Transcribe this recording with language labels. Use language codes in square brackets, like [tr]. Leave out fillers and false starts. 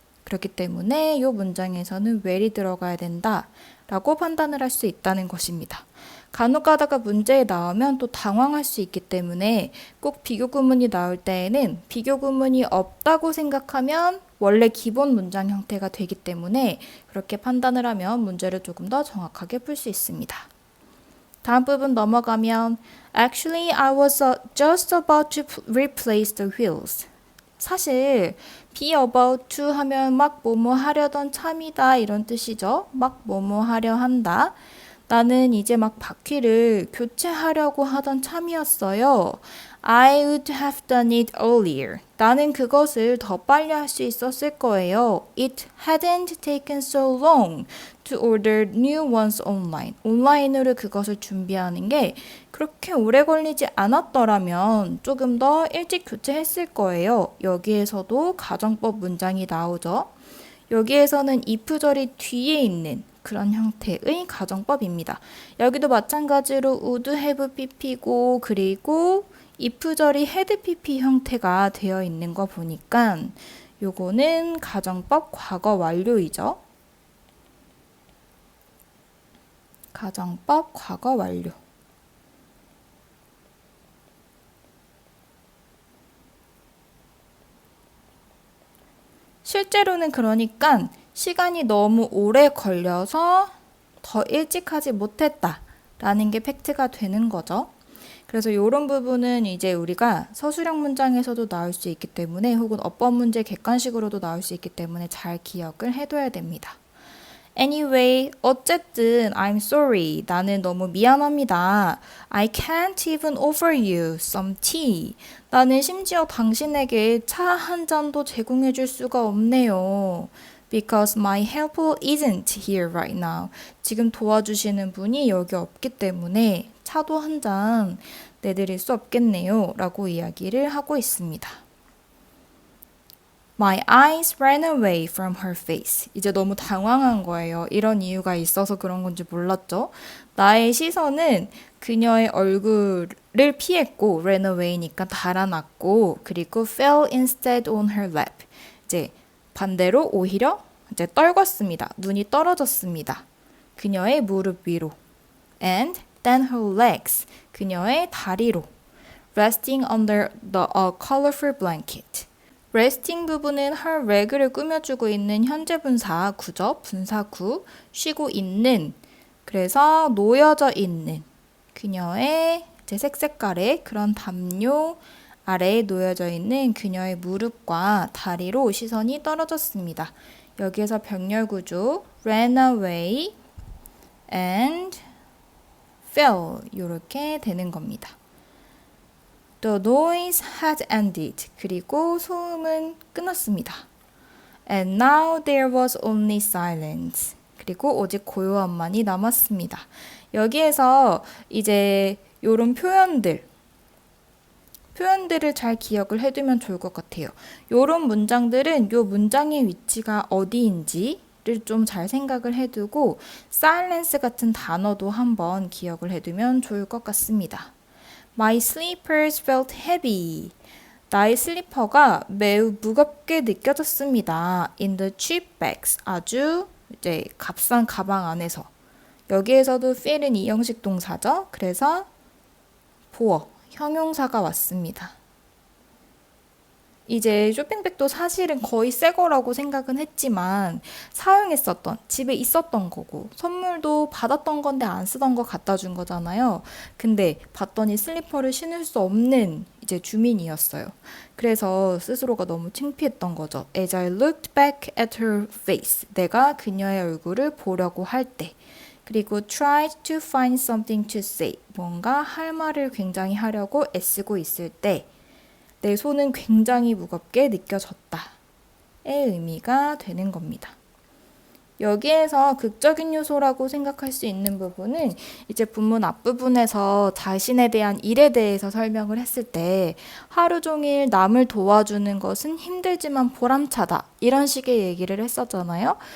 [ko] 그렇기 때문에 이 문장에서는 well이 들어가야 된다라고 판단을 할 수 있다는 것입니다. 간혹 가다가 문제에 나오면 또 당황할 수 있기 때문에 꼭 비교 구문이 나올 때에는 비교 구문이 없다고 생각하면 원래 기본 문장 형태가 되기 때문에 그렇게 판단을 하면 문제를 조금 더 정확하게 풀 수 있습니다. 다음 부분 넘어가면 [en] Actually, I was just about to replace the wheels. [ko] 사실 [en] be about to [ko] 하면 막 뭐뭐 하려던 참이다 이런 뜻이죠. 막 뭐뭐 하려 한다. 나는 이제 막 바퀴를 교체하려고 하던 참이었어요. [en] I would have done it earlier. [ko] 나는 그것을 더 빨리 할 수 있었을 거예요. [en] It hadn't taken so long to order new ones online. [ko] 온라인으로 그것을 준비하는 게 그렇게 오래 걸리지 않았더라면 조금 더 일찍 교체했을 거예요. 여기에서도 가정법 문장이 나오죠. 여기에서는 if절이 뒤에 있는 그런 형태의 가정법입니다. 여기도 마찬가지로 would have pp고 그리고 if절이 had pp 형태가 되어 있는 거 보니까 요거는 가정법 과거 완료이죠. 가정법 과거 완료. 실제로는 그러니까 시간이 너무 오래 걸려서 더 일찍 하지 못했다라는 게 팩트가 되는 거죠. 그래서 이런 부분은 이제 우리가 서술형 문장에서도 나올 수 있기 때문에 혹은 어법 문제 객관식으로도 나올 수 있기 때문에 잘 기억을 해둬야 됩니다. [en] Anyway, [ko] 어쨌든 [en] I'm sorry. [ko] 나는 너무 미안합니다. [en] I can't even offer you some tea. [ko] 나는 심지어 당신에게 차 한 잔도 제공해 줄 수가 없네요. [en] Because my helper isn't here right now. [ko] 지금 도와주시는 분이 여기 없기 때문에 차도 한 잔 내드릴 수 없겠네요. 라고 이야기를 하고 있습니다. [en] My eyes ran away from her face. [ko] 이제 너무 당황한 거예요. 이런 이유가 있어서 그런 건지 몰랐죠. 나의 시선은 그녀의 얼굴을 피했고 [en] ran away [ko] 니까 달아났고 그리고 [en] fell instead on her lap. [ko] 이제 반대로 오히려 이제 떨궜습니다. 눈이 떨어졌습니다. 그녀의 무릎 위로. [en] And then her legs. [ko] 그녀의 다리로. [en] Resting under a colorful blanket. [ko] resting 부분은 her leg를 꾸며주고 있는 현재 분사 구죠. 분사구. 쉬고 있는. 그래서 놓여져 있는. 그녀의 이제 색깔의 그런 담요 아래에 놓여져 있는 그녀의 무릎과 다리로 시선이 떨어졌습니다. 여기에서 병렬 구조 [en] ran away and fell [ko] 이렇게 되는 겁니다. [en] The noise had ended. [ko] 그리고 소음은 끊었습니다. [en] And now there was only silence. [ko] 그리고 오직 고요함만이 남았습니다. 여기에서 이제 이런 표현들을 잘 기억을 해두면 좋을 것 같아요. 이런 문장들은 이 문장의 위치가 어디인지 좀 잘 생각을 해두고 silence 같은 단어도 한번 기억을 해두면 좋을 것 같습니다. [en] My slippers felt heavy. [ko] 나의 슬리퍼가 매우 무겁게 느껴졌습니다. [en] In the cheap bags. [ko] 아주 이제 값싼 가방 안에서. 여기에서도 feel은 이형식 동사죠. 그래서 보어, 형용사가 왔습니다. 이제 쇼핑백도 사실은 거의 새 거라고 생각은 했지만 사용했었던, 집에 있었던 거고 선물도 받았던 건데 안 쓰던 거 갖다 준 거잖아요. 근데 봤더니 슬리퍼를 신을 수 없는 이제 주민이었어요. 그래서 스스로가 너무 창피했던 거죠. [en] As I looked back at her face. [ko] 내가 그녀의 얼굴을 보려고 할 때. 그리고 [en] tried to find something to say. [ko] 뭔가 할 말을 굉장히 하려고 애쓰고 있을 때 내 손은 굉장히 무겁게 느껴졌다의 의미가 되는 겁니다. 여기에서 극적인 요소라고 생각할 수 있는 부분은 이제 본문 앞부분에서 자신에 대한 일에 대해서 설명을 했을 때 하루 종일 남을 도와주는 것은 힘들지만 보람차다 이런 식의 얘기를 했었잖아요.